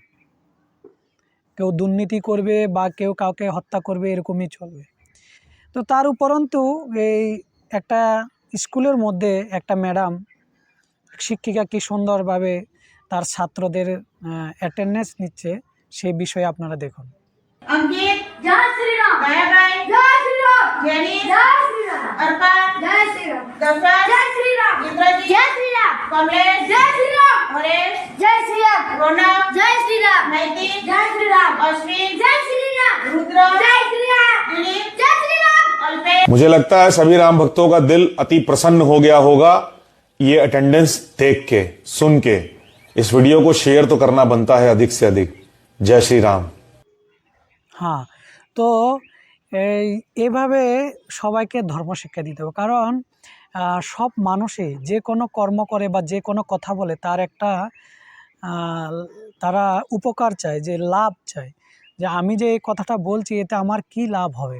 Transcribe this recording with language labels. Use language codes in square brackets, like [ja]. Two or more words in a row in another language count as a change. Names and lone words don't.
[bn] কেউ দুর্নীতি করবে বা কেউ কাউকে হত্যা করবে, এরকমই চলবে। তো তার উপরন্তু এই একটা স্কুলের মধ্যে একটা ম্যাডাম শিক্ষিকা কি সুন্দরভাবে তার ছাত্রদের অ্যাটেন্ডেন্স নিচ্ছে, সেই বিষয়ে আপনারা দেখুন। [hi] अंकित जय श्री राम, दयाबाई जय श्री राम, जेनी जय श्री राम, अर्पण जय श्री राम, दर्शन जय श्री राम, इंद्रजीत जय श्री राम, कमलेश जय श्री राम, हरेश जय श्री राम, रौनक जय श्री राम, नैतिक जय श्री राम, अश्विन जय श्री राम, रुद्र जय श्री राम, दिलीप जय श्री राम, अल्पेश। मुझे लगता है सभी राम भक्तों का दिल अति प्रसन्न हो गया होगा ये अटेंडेंस देख के, सुन के। इस वीडियो को शेयर तो करना बनता है अधिक से अधिक। जय श्री राम। [bn] হ্যাঁ, তো এইভাবে সবাইকে ধর্মশিক্ষা দিতে হবে, কারণ সব মানুষই যে কোনো কর্ম করে বা যে কোনো কথা বলে তার একটা তারা উপকার চায়, যে লাভ চায়, যে আমি যে এই কথাটা বলছি এতে আমার কি লাভ হবে।